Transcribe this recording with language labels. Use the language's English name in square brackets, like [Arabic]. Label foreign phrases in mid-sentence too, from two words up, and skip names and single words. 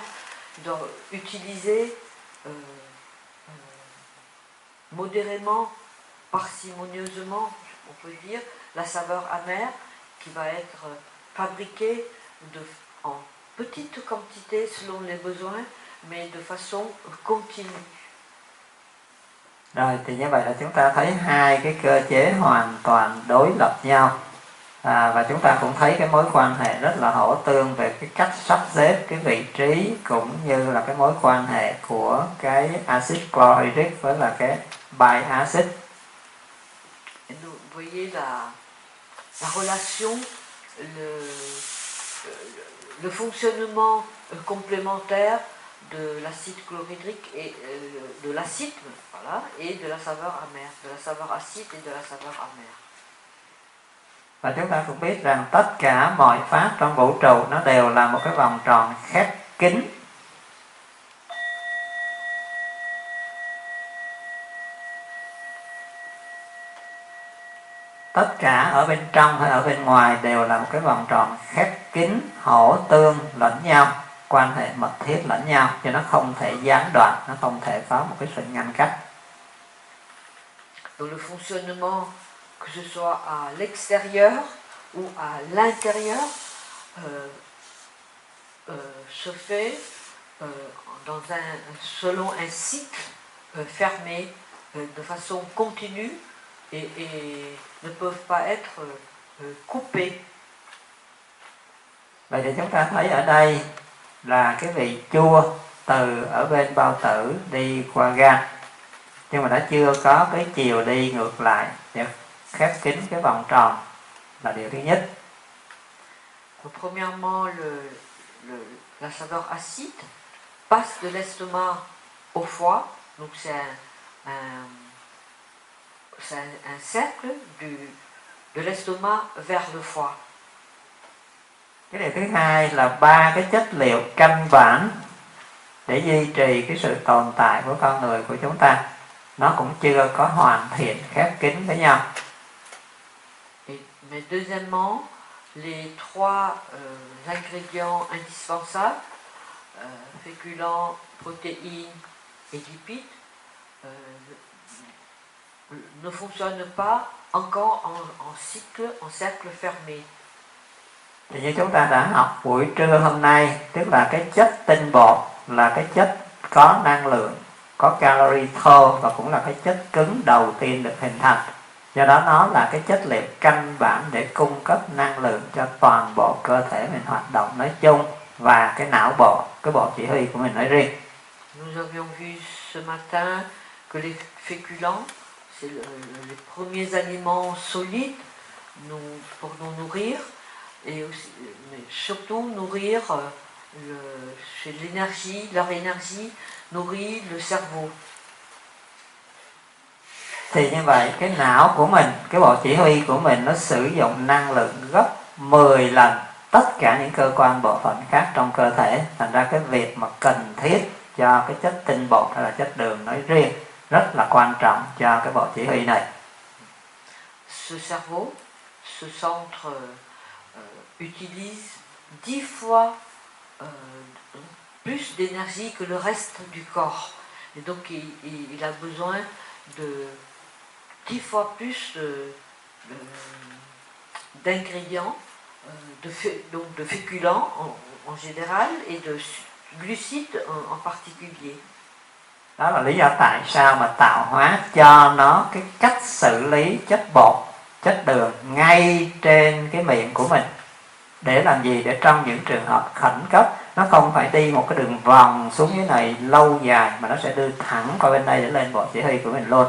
[French] Ils doivent utiliser modérément, parcimonieusement, on peut dire, la saveur amère qui va être fabriquée en petite quantité selon les besoins, mais de façon continue. [Vietnamese] Rồi thì như vậy là chúng ta thấy hai cái cơ chế hoàn toàn đối lập nhau. Và chúng ta cũng thấy cái mối quan hệ rất là hỗ tương về cái cách sắp xếp cái vị trí, cũng như là cái mối quan hệ của cái axit chlorhydric với là cái biacid. [French] Vous voyez la relation, le fonctionnement complémentaire de l'acide chlorhydrique et de l'acide, voilà, et de la saveur amère, de la saveur acide et de la saveur amère. [Vietnamese] Và chúng ta cũng biết rằng tất cả mọi pháp trong vũ trụ nó đều là một cái vòng tròn khép kín. Tất cả ở bên trong hay ở bên ngoài đều là một cái vòng tròn khép kín, hỗ tương lẫn nhau, quan hệ mật thiết lẫn nhau, cho nó không thể gián đoạn, nó không thể có một cái sự ngăn cách. [French] dans le fonctionnement, que ce soit à l'extérieur ou à l'intérieur, se fait selon un cycle fermé de façon continue et ne peuvent pas être coupés. [Vietnamese] Vậy thì chúng ta thấy ở đây là cái vị chua từ ở bên bao tử đi qua gan, nhưng mà nó chưa có cái chiều đi ngược lại để khép kín cái vòng tròn, là điều thứ nhất. [French] Donc, premièrement, la saveur acide passe de l'estomac au foie, donc c'est un cercle de l'estomac vers le foie. [Vietnamese] Cái điều thứ hai là ba cái chất liệu căn bản để duy trì cái sự tồn tại của con người của chúng ta, nó cũng chưa có hoàn thiện khép kín với nhau. [French] Mais deuxièmement, les trois ingrédients indispensables, féculents, protéines et lipides, ne fonctionnent pas encore en cercle fermé. [Vietnamese] Thì như chúng ta đã học buổi trưa hôm nay, tức là cái chất tinh bột là cái chất có năng lượng, có calorie thô và cũng là cái chất cứng đầu tiên được hình thành. Do đó nó là cái chất liệu căn bản để cung cấp năng lượng cho toàn bộ cơ thể mình hoạt động nói chung và cái não bộ, cái bộ chỉ huy của mình nói riêng. [French] Nous avions vu ce matin que les féculents, c'est les premiers aliments solides pour nous nourrir et aussi, mais surtout nourrir leur énergie nourrit le cerveau. [Vietnamese] Thì như vậy cái não của mình, cái bộ chỉ huy của mình nó sử dụng năng lượng gấp 10 lần tất cả những cơ quan bộ phận khác trong cơ thể. Thành ra cái việc mà cần thiết cho cái chất tinh bột hay là chất đường nói riêng rất là quan trọng cho cái bộ chỉ huy này. [French] Ce cerveau, ce centre utilise 10 fois plus d'énergie que le reste du corps. Et donc il a besoin de 10 fois plus d'ingrédients, donc de féculents en général et de glucides en particulier. [Vietnamese] Đó là lý do tại sao mà tạo hóa cho nó cái cách xử lý chất bột, chất đường ngay trên cái miệng của mình. Để làm gì? Để trong những trường hợp khẩn cấp nó không phải đi một cái đường vòng xuống dưới này lâu dài, mà nó sẽ đưa thẳng qua bên đây để lên bộ chỉ huy của mình luôn.